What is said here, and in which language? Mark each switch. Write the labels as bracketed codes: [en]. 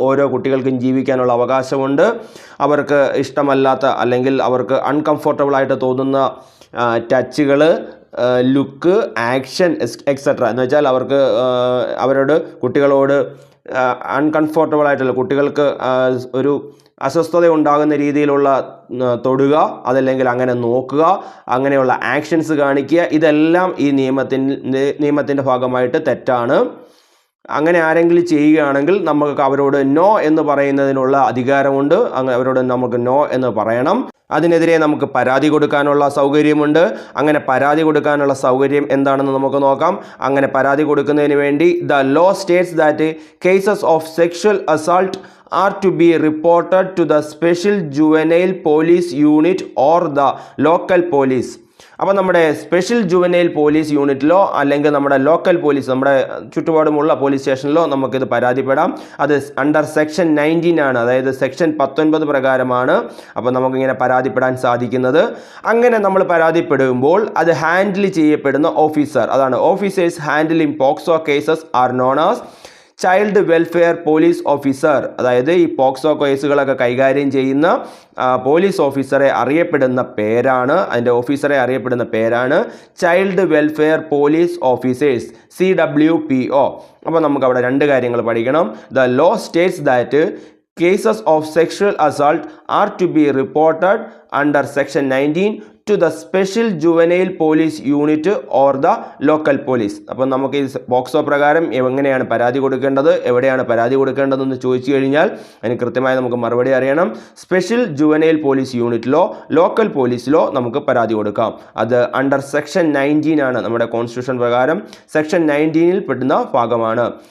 [ml] ഓരോ കുട്ടികൾക്കും ജീവിക്കാനുള്ള അവകാശമുണ്ട്. അവർക്ക് ഇഷ്ടമല്ലാത്ത അല്ലെങ്കിൽ അവർക്ക് അൺകംഫർട്ടബിൾ ആയിട്ട് തോന്നുന്ന ടച്ചുകൾ, ലുക്ക്, ആക്ഷൻ എക്സെട്ര എന്ന് വെച്ചാൽ അവർക്ക് കുട്ടികളോട് അൺകംഫർട്ടബിൾ ആയിട്ടുള്ള കുട്ടികൾക്ക് ഒരു അസ്വസ്ഥത ഉണ്ടാകുന്ന രീതിയിലുള്ള തൊടുക, അതല്ലെങ്കിൽ അങ്ങനെ നോക്കുക, അങ്ങനെയുള്ള ആക്ഷൻസ് കാണിക്കുക, ഇതെല്ലാം ഈ നിയമത്തിൻ്റെ ഭാഗമായിട്ട് തെറ്റാണ്. അങ്ങനെ ആരെങ്കിലും ചെയ്യുകയാണെങ്കിൽ നമുക്ക് അവരോട് നോ എന്ന് പറയുന്നതിനുള്ള അധികാരമുണ്ട്. അവരോട് നമുക്ക് നോ എന്ന് പറയണം. അതിനെതിരെ നമുക്ക് പരാതി കൊടുക്കാനുള്ള സൗകര്യമുണ്ട്. അങ്ങനെ പരാതി കൊടുക്കാനുള്ള സൗകര്യം എന്താണെന്ന് നമുക്ക് നോക്കാം. അങ്ങനെ പരാതി കൊടുക്കുന്നതിന് വേണ്ടി [en] The law states that cases of sexual assault are to be reported to the special juvenile police unit or the local police. [ml] അപ്പോൾ നമ്മുടെ സ്പെഷ്യൽ ജുവനൈൽ പോലീസ് യൂണിറ്റിലോ അല്ലെങ്കിൽ നമ്മുടെ ലോക്കൽ പോലീസ്, നമ്മുടെ ചുറ്റുപാടുമുള്ള പോലീസ് സ്റ്റേഷനിലോ നമുക്കിത് പരാതിപ്പെടാം. അത് അണ്ടർ സെക്ഷൻ 19 ആണ്, അതായത് സെക്ഷൻ 19 പ്രകാരമാണ് അപ്പോൾ നമുക്കിങ്ങനെ പരാതിപ്പെടാൻ സാധിക്കുന്നത്. അങ്ങനെ നമ്മൾ പരാതിപ്പെടുമ്പോൾ അത് ഹാൻഡിൽ ചെയ്യപ്പെടുന്ന ഓഫീസർ, അതാണ് [en] Officers handling POCSO cases are known as child welfare police officer. [ml] അതായത് ഈ പോക്സോ കേസുകളൊക്കെ കൈകാര്യം ചെയ്യുന്ന പോലീസ് ഓഫീസറെ അറിയപ്പെടുന്ന പേരാണ്, അതിൻ്റെ ഓഫീസറെ അറിയപ്പെടുന്ന പേരാണ് child welfare police officers, CWPO. അപ്പോൾ നമുക്ക് അവിടെ രണ്ട് കാര്യങ്ങൾ പഠിക്കണം. [en] The law states that cases of sexual assault are to be reported under section 19 to the special juvenile police unit or the local police. [ml] അപ്പോൾ നമുക്ക് ഈ പോക്സോ പ്രകാരം എങ്ങനെയാണ് പരാതി കൊടുക്കേണ്ടത്, എവിടെയാണ് പരാതി കൊടുക്കേണ്ടതെന്ന് ചോദിച്ചു കഴിഞ്ഞാൽ അതിന് കൃത്യമായി നമുക്ക് മറുപടി അറിയണം. സ്പെഷ്യൽ ജുവനൈൽ പോലീസ് യൂണിറ്റിലോ ലോക്കൽ പോലീസിലോ നമുക്ക് പരാതി കൊടുക്കാം. അത് അണ്ടർ സെക്ഷൻ 19 ആണ്, നമ്മുടെ കോൺസ്റ്റിറ്റ്യൂഷൻ പ്രകാരം സെക്ഷൻ 19 പെടുന്ന ഭാഗമാണ്.